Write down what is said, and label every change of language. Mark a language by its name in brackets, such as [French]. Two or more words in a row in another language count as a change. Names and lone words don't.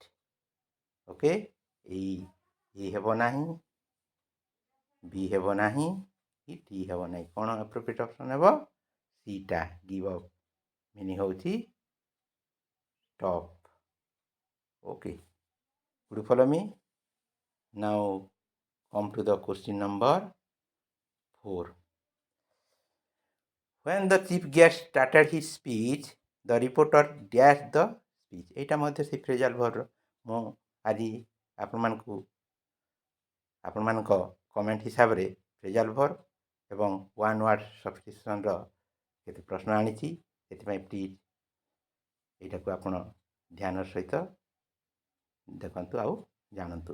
[Odia] ଓକେ, ଏ ହେବ ନାହିଁ, ବି ହେବ ନାହିଁ, କି ଟି ହେବ ନାହିଁ। କ'ଣ [English] appropriate option [Odia] ହେବ? ସିଟା। [English] give up meaning [Odia] ହେଉଛି ଷ୍ଟପ୍। ଓକେ, [English] would you follow me? Now come to the question number 4. When the chief guest started his speech, the reporter dashed the speech। [Odia] এইটা ମଧ୍ୟ ସେ [English] phrasal verb. [Odia] ମୁଁ ଆଜି ଆପଣମାନଙ୍କ କମେଣ୍ଟ ହିସାବରେ [English] phrasal verb [Odia] ଏବଂ [English] one word substitution [Odia] କେତେ ପ୍ରଶ୍ନ ଆଣିଛି। ସେଥିପାଇଁ ପ୍ଲିଜ୍ ଏଇଟାକୁ ଆପଣ ଧ୍ୟାନର ସହିତ ଦେଖନ୍ତୁ ଆଉ ଜାଣନ୍ତୁ।